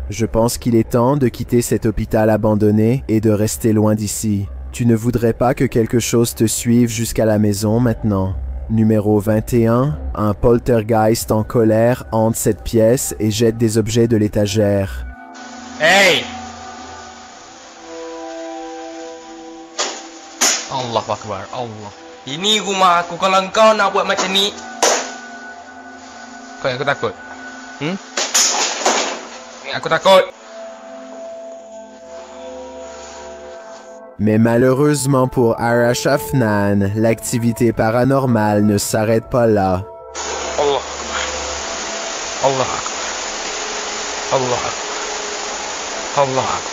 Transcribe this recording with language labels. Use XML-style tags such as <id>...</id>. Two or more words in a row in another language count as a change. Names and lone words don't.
<fr>Je pense qu'il est temps de quitter cet hôpital abandonné et de rester loin d'ici. Tu ne voudrais pas que quelque chose te suive jusqu'à la maison maintenant. Numéro 21, un poltergeist en colère hante cette pièce et jette des objets de l'étagère.</fr> <ar>Hey! Allah Akbar, Allah.</ar> <ms>Ini rumah aku, kalau kau nak buat macam ni, kau yang aku takut. Aku takut.</ms> <fr>Mais malheureusement pour Arash Afnan, l'activité paranormale ne s'arrête pas là.</fr> <ar>Allah. Allah. Allah. Allah.</ar>